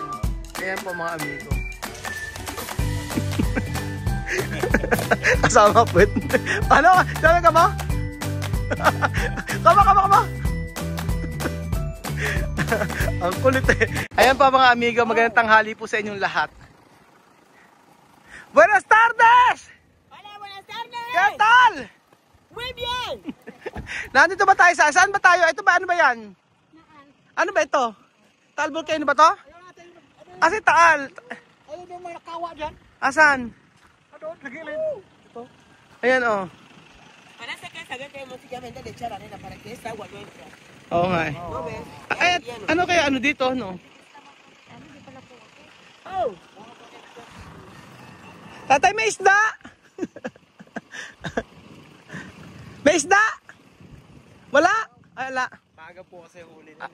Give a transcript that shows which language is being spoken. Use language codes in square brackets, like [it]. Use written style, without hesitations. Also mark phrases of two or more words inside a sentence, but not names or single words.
[tl] Ayan po mga amigo. Asama po. Ano? Sabi ka ba? Kama. Ang kulit eh. Ayan pa mga amigo, magandang tanghali po sa inyong lahat. [es] Buenas tardes! Hola, buenas tardes! ¿Qué tal? Muy bien! [tl] Nandito ba tayo? Saan ba tayo? Ito ba? Ano ba yan? Ano ba ito? Taal Volcano ba to? Kasi Taal. Ayun yung mga kawa dyan. Asan? Doon, sa gilid. Ito. Ayan o. [es] Parece que saber que hemos simplemente de echar arena para que esta agua no entre. [tl] Oo nga eh. [es] ¿No ves? [tl] Ay, ano kaya ano dito, no? Oh! Tatay, may isda! May isda! Wala? Ay, wala. Maaga po kasi huli nila.